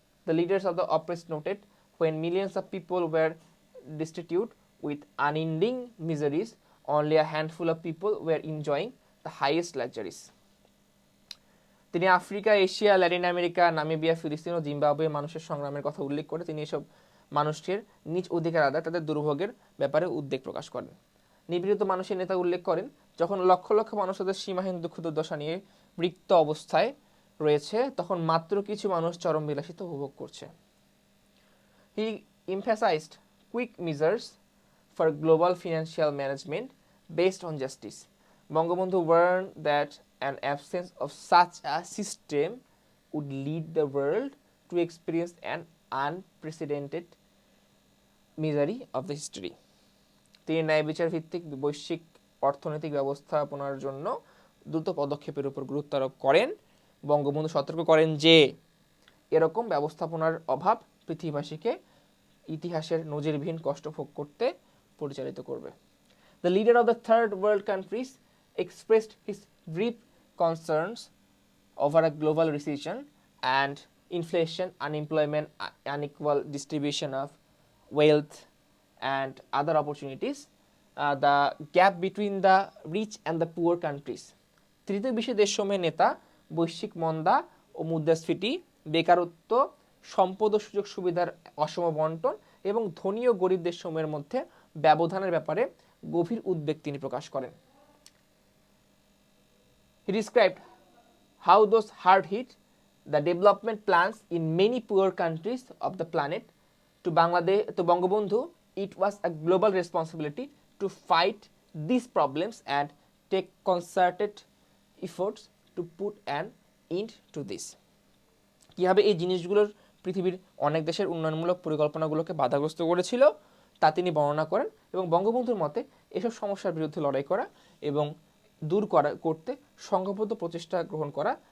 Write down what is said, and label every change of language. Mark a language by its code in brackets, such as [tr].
[en] The leaders of the oppressed noted when millions of people were destitute with unending miseries, only a handful of people were enjoying the highest luxuries. [bn] তিনি Africa, Asia, Latin America, Namibia, ফিলিস্তিন ও Zimbabwe মানুষের সংগ্রামের কথা উল্লেখ করে তিনি এসব মানুষের নিজ অধিকার আদায়, তাদের দুর্ভোগের ব্যাপারে উদ্বেগ প্রকাশ করেন। নিপীড়িত মানুষের নেতা উল্লেখ করেন, যখন লক্ষ লক্ষ মানুষ তাদের সীমাহীন দুঃখ দুর্দশা নিয়ে রিক্ত অবস্থায় রয়েছে, তখন মাত্র কিছু মানুষ চরম বিলাসিতা উপভোগ করছে। [en] He emphasized quick measures for global financial management based on justice. Bangabandhu warned that an absence of such a system would lead the world to experience an unprecedented misery of the history. [bn] তিনি ন্যায় বিচার ভিত্তিক বৈশ্বিক অর্থনৈতিক ব্যবস্থাপনার জন্য দ্রুত পদক্ষেপের উপর গুরুত্ব আরোপ করেন। বঙ্গবন্ধু সতর্ক করেন যে এরকম ব্যবস্থাপনার অভাব পৃথিবীবাসীকে ইতিহাসের নজিরবিহীন কষ্ট ভোগ করতে পরিচালিত করবে। [en] The leader of the third world countries expressed his deep concerns over a global recession and inflation, unemployment, unequal distribution of wealth and other opportunities, the gap between the rich and the poor countries. [bn] তৃতীয় বিশ্বের দেশসমূহের নেতা বৈশ্বিক মন্দা ও মুদ্রাস্ফীতি, বেকারত্ব, সম্পদ ও সুযোগ সুবিধার অসম বন্টন এবং ধনী ও গরিব দেশসমূহের মধ্যে ব্যবধানের ব্যাপারে গভীর উদ্বেগ তিনি প্রকাশ করেন। [en] He described how those hard hit the development plans in many poor countries of the planet. To Bangabandhu, it was a global responsibility to fight these problems and take concerted efforts to put an end to this. [bn] কিভাবে এই জিনিসগুলোর পৃথিবীর অনেক দেশের উন্নয়নমূলক পরিকল্পনাগুলোকে বাধাগ্রস্ত করেছিল তা তিনি বর্ণনা করেন, এবং বঙ্গবন্ধুর মতে এসব সমস্যার বিরুদ্ধে লড়াই করা এবং দূর করতে সংঘবদ্ধ প্রচেষ্টা গ্রহণ করা